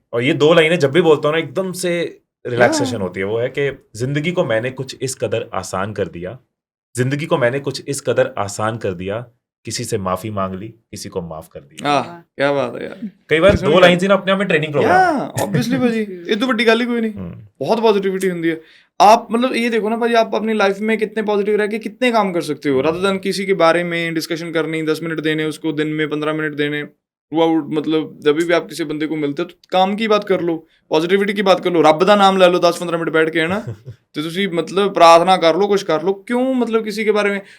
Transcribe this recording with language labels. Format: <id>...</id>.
<hi>और ये 2 लाइनें जब भी बोलता हूँ ना, एकदम से रिलैक्सेशन होती है। वो है कि जिंदगी को मैंने कुछ इस कदर आसान कर दिया, जिंदगी को मैंने कुछ इस कदर आसान कर दिया, किसी से माफी मांग ली, किसी को माफ कर दिया। क्या बात है यार। कई बार 2 लाइन्स ही ना अपने आप में ट्रेनिंग प्रोग्राम।</hi> <pa>ऑब्वियसली भाजी, ਇਹ ਤੋਂ ਵੱਡੀ ਗੱਲ ਹੀ ਕੋਈ ਨਹੀਂ। ਬਹੁਤ ਪੋਜ਼ਿਟਿविटी ਹੁੰਦੀ ਹੈ।</pa> <hi>आप मतलब ये देखो ना भाई, आप अपनी लाइफ में कितने पॉजिटिव रह के कितने काम कर सकते हो, रादर देन किसी के बारे में डिस्कशन करनी, 10 मिनट देने उसको, दिन में 15 मिनट देने थ्रू आउट। मतलब जब भी आप किसी बंदे को मिलते हो तो काम की बात कर लो, पॉजिटिविटी की बात कर लो,</hi> <pa>रब दा नाम</pa> <hi>ले लो 10-15 मिनट बैठ के, है ना। तो तुसी मतलब प्रार्थना कर लो, कुछ कर लो, क्यों मतलब किसी के बारे में।</hi>